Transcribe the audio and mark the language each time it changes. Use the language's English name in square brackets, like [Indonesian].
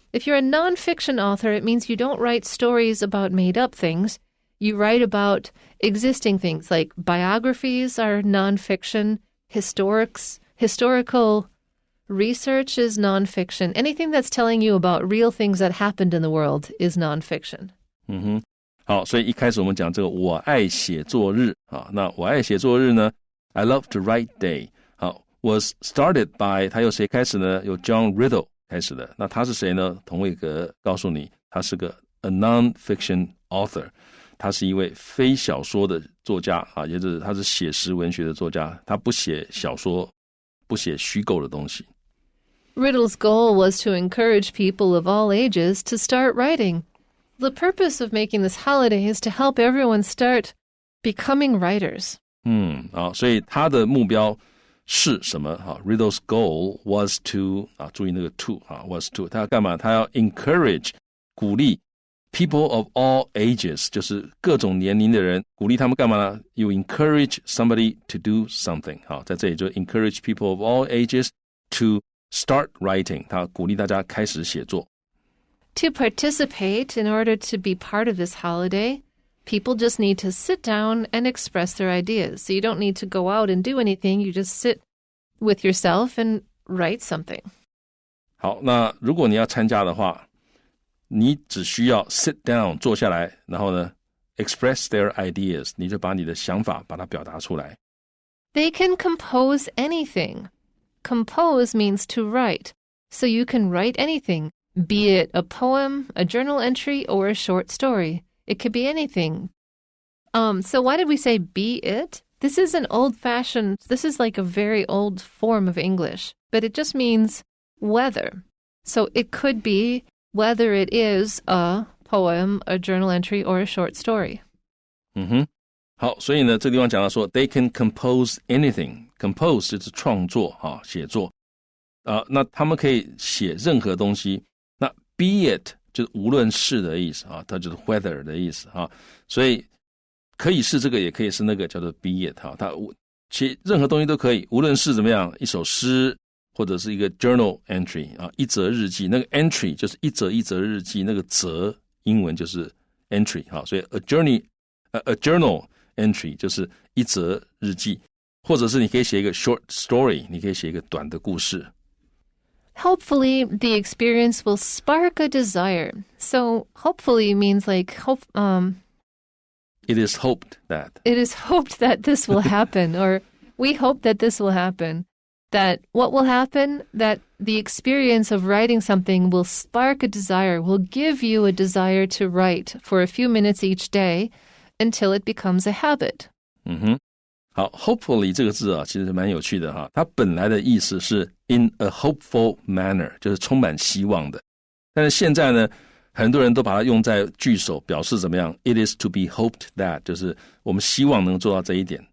[English] If you're a nonfiction author, it means you don't write stories about made-up things. You write about existing things, like biographies are nonfiction, historical research is nonfiction. Anything that's telling you about real things that happened in the world is nonfiction. [Chinese] 好，所以一开始我们讲这个我爱写作日啊，那我爱写作日呢 I Love to Write Day 好 [English] was started by [Chinese] 他由谁开始呢？由 John Riddle 开始的。那他是谁呢？童伟格告诉你，他是个 [English] a non-fiction author。 [Chinese] 他是一位非小说的作家啊，也就是他是写实文学的作家，他不写小说，不写虚构的东西。 [English] Riddle's goal was to encourage people of all ages to start writing. The purpose of making this holiday is to help everyone start becoming writers. [Chinese] 好，所以他的目标是什么？好 ， [English] Riddle's goal was to [Chinese] 啊，注意那个 to 啊 ，was to， 他要干嘛？他要 encourage 鼓励。 [English] People of all ages [Chinese] 就是各种年龄的人，鼓励他们干嘛呢？ [English] You encourage somebody to do something 好，在这里就 encourage people of all ages to start writing [Chinese] 他鼓励大家开始写作。 [English] To participate, in order to be part of this holiday, people just need to sit down and express their ideas. So you don't need to go out and do anything, you just sit with yourself and write something. [Chinese] 好，那如果你要参加的话，你只需要 sit down 坐下来，然后呢 [English] express their ideas [Chinese] 你就把你的想法把它表达出来。 [English] They can compose anything. Compose means to write. So you can write anything, be it a poem, a journal entry, or a short story. It could be anything. So why did we say be it? This is this is like a very old form of English, but it just means whether. So it could be whether it is a poem, a journal entry, or a short story. [Chinese] 好，所以呢，这地方讲到说 [English] they can compose anything. [Chinese] Compose 就是创作写作那他们可以写任何东西。那 be it 就是无论是的意思它就是 whether 的意思所以可以是这个也可以是那个叫做 be it 它写任何东西都可以，无论是怎么样，一首诗或者是一个 journal entry 一则日记，那个 entry 就是一则日记，那个则英文就是 entry 所以 a journal entry 就是一则日记，或者是你可以写一个 short story， 你可以写一个短的故事。 [English] Hopefully, the experience will spark a desire. So, hopefully means like It is hoped that. It is hoped that this will happen, or we hope that this will happen. That what will happen? That the experience of writing something will spark a desire, will give you a desire to write for a few minutes each day until it becomes a habit. [Chinese] 好 hopefully 这个字其实蛮有趣的它本来的意思是 [English] in a hopeful manner， [Chinese] 就是充满希望的。但是现在呢，很多人都把它用在句首，表示怎么样 ？ [English] It is to be hoped that， [Chinese] 就是我们希望能做到这一点。